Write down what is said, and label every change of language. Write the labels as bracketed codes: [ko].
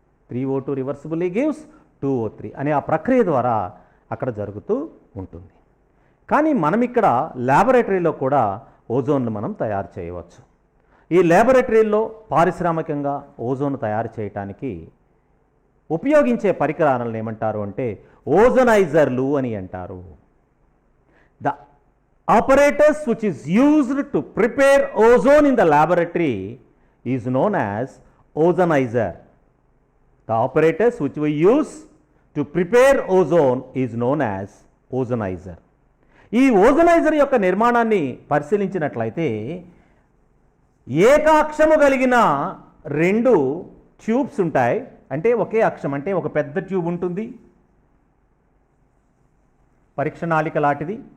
[te] 3O2 [en] reversibly gives [te] 2O3 అనే ఆ ప్రక్రియ ద్వారా అక్కడ జరుగుతూ ఉంటుంది. కానీ మనం ఇక్కడ ల్యాబొరేటరీలో కూడా ఓజోన్ను మనం తయారు చేయవచ్చు. ఈ ల్యాబొరేటరీలో పారిశ్రామికంగా ఓజోన్ తయారు చేయడానికి ఉపయోగించే పరికరాలను ఏమంటారు అంటే ఓజోనైజర్లు అని అంటారు. [en] The apparatus which is used to prepare ozone in the laboratory is known as ozonizer. The apparatus which we use to prepare ozone is known as ozonizer. [te] ఈ ఓజోనైజర్ యొక్క నిర్మాణాన్ని పరిశీలించినట్లయితే ఏకాక్షము కలిగిన రెండు ట్యూబ్స్ ఉంటాయి. అంటే ఒకే అక్షం అంటే ఒక పెద్ద ట్యూబ్ ఉంటుంది, పరీక్ష నాళిక లాంటిది.